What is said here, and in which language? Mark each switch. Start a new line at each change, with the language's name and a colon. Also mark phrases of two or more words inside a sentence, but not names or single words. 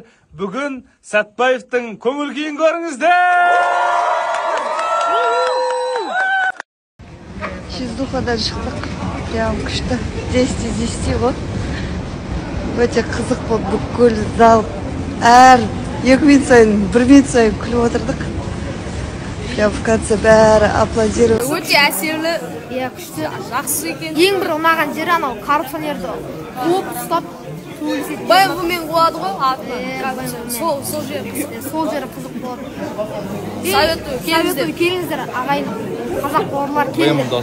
Kazakh: Бүгін Сәтбаевтың көңіл күйін көріңіздер. Жиздухадан шықтық. Прям күшті. 10-10 ғой. Өте қызық болып бүкіл зал әр 2 минут сайын, 1 минут сайын күліп отырдық.
Russian: Прям в конце бәрі аплодировать.
Kazakh: Өте әсерлі, күшті, жақсы екен. Ең бір ұнаған жері анау коррупционерді қуып ұстап байғымен қуады ғой атынан. Сол жері қызық болады. Советую келіңіздер ағайын қазақ бауырлар келіңіздер.